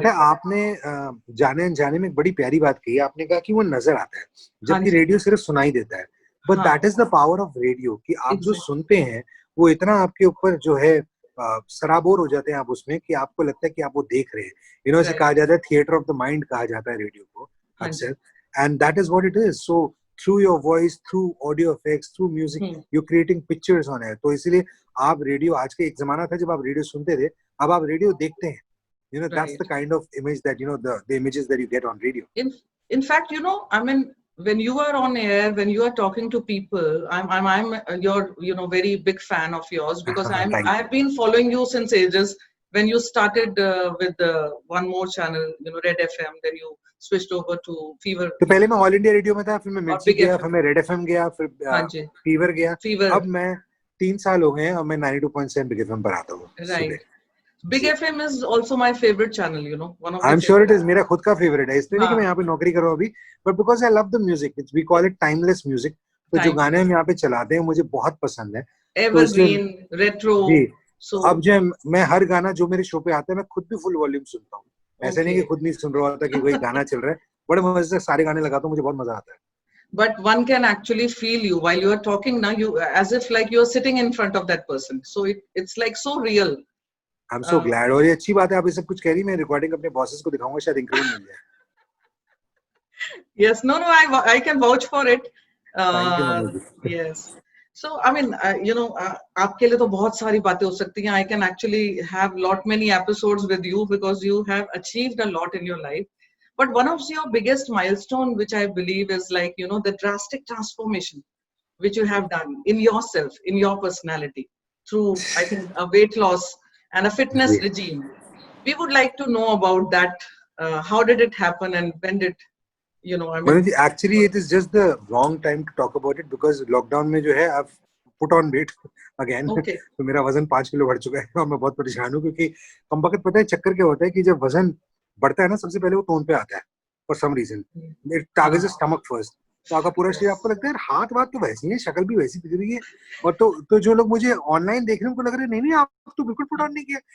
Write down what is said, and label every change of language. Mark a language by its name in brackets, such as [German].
[Hindi] पता है आपने जाने अनजाने में एक बड़ी प्यारी बात कही, आपने कहा कि वो नजर आता है जबकि रेडियो सिर्फ सुनाई देता है, [English] but that is the power of radio [Hindi] कि आप जो सुनते हैं वो इतना आपके ऊपर जो है सराबोर हो जाते हैं आप उसमें कि आपको लगता है कि आप वो देख रहे हैं। इसे कहा जाता है थिएटर ऑफ द माइंड कहा जाता है रेडियो को अक्सर, [English] And that is what it is. So through your voice, through audio effects, through music, you creating pictures on air. [Hindi] तो इसलिए आप रेडियो, आज के एक जमाना था जब आप रेडियो सुनते थे, अब आप रेडियो देखते हैं। [English] That's the kind of image that the images that you get on radio. In fact, I mean, when you are on air, when you are talking to people, I'm your very big fan of yours because I have been following you since ages. When you started with one more channel, Red FM, then you switched over to Fever. [Hindi] तो पहले मैं all India radio में था, फिर मैं मिर्ची गया, फिर मैं रेड एफएम गया, फिर फीवर गया। अब मैं 3 साल हो गए हैं और मैं 92.7 बिग एफएम पर आता हूँ। [English] Right. Big FM is also my favorite channel, one of I'm sure it is. [Hindi] मेरा खुद का favorite है, इसलिए नहीं कि मैं यहाँ पे नौकरी कर रहा हूँ अभी, [English] but because I love the music, we call it timeless music. [Hindi] तो जो गाने हम यहाँ पे चलाते हैं मुझे बहुत पसंद है। [English] Evergreen, retro. [Hindi] So अब जो मैं हर गाना जो मेरे शो पे आता है मैं खुद भी फुल वॉल्यूम सुनता हूँ। ऐसा नहीं कि खुद नहीं सुन रहा होता कि कोई गाना चल रहा है, बड़े मजे से सारे गाने लगाता हूँ, मुझे बहुत मजा आता है। [English] But one can actually feel you while you are talking now, you as if like you are sitting in front of that person. So it's like so real. I'm so glad. [Hindi] और ये अच्छी बात है आप ये सब कुछ कह रही, मैं रिकॉर्डिंग अपने बॉसेस को दिखाऊंगा, शायद इंक्रीमेंट मिल जाए। [English] Yes, no, I can vouch for it. Yes. So I mean, [Hindi] आपके लिए तो बहुत सारी बातें हो सकती हैं. [English] I can actually have many episodes with you because you have achieved a lot in your life. But one of your biggest milestone, which I believe is like the drastic transformation which you have done in yourself, in your personality, through I think a weight loss and a fitness regime. We would like to know about that. How did it happen and when did I mean, actually it is just the wrong time to talk about it because lockdown [Hindi] में जो है [English] I've put on weight again. Okay. [Hindi] तो मेरा वजन 5 kilo बढ़ चुका है और मैं बहुत परेशान हूँ क्योंकि कम वक्त पता है चक्कर क्या होता है कि जब वजन बढ़ता है ना सबसे पहले वो टोन पे आता है [English] for some reason. It targets the stomach first. [Hindi] तो आपका पूरा शरीर आपको लगता है हाथ बात तो वैसी है, शक्ल भी वैसी दिख रही है, और तो जो लोग मुझे ऑनलाइन देख रहे हैं उनको लग रहा है नहीं आप तो बिल्कुल [English] put on [Hindi] नहीं किया।